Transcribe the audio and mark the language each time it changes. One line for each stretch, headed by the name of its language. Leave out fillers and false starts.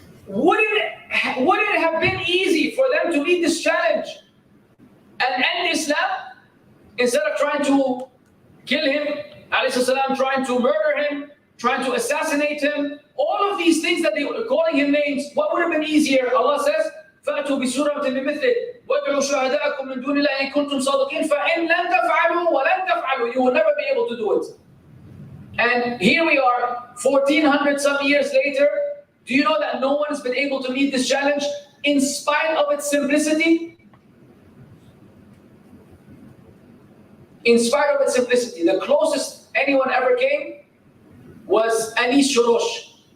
English: would it have been easy for them to meet this challenge and end Islam instead of trying to kill him, alayhi salam, trying to murder him, trying to assassinate him? All of these things that they were calling him names, what would have been easier? Allah says,
Arabic: فَأْتُوا بِسُورَةٍ بِمِثْلِهِ وَادْعُوا شُهَدَاءَكُم مِّن دُونِ اللَّهِ إِن كُنتُمْ صَادِقِينَ فَإِن لَّن تَفْعَلُوا وَلَن تَفْعَلُوا.
English: You will never be able to do it. And here we are, 1400 some years later. Do you know that no one has been able to meet this challenge in spite of its simplicity? In spite of its simplicity, the closest anyone ever came was Anis Shorosh.